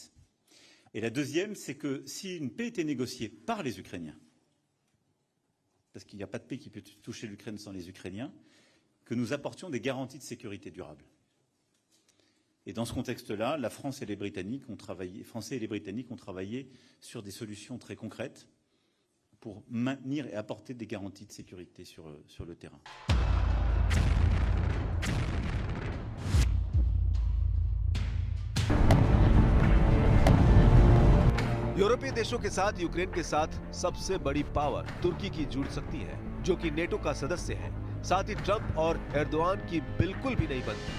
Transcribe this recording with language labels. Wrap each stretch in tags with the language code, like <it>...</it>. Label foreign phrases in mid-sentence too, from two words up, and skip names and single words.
<fr>Et la deuxième, c'est que si une paix était négociée par les Ukrainiens, parce qu'il n'y a pas de paix qui peut toucher l'Ukraine sans les Ukrainiens, que nous apportions des garanties de sécurité durable. Et dans ce contexte-là, la France et les Britanniques ont travaillé sur des solutions très concrètes pour maintenir et apporter des garanties de sécurité sur le terrain.</fr> <hi>यूरोपीय देशों के साथ यूक्रेन के साथ सबसे बड़ी पावर तुर्की की जुड़ सकती है, जो कि नेटो का सदस्य है। साथ ही ट्रंप और एर्दोआन की बिल्कुल भी नहीं बनती।</hi>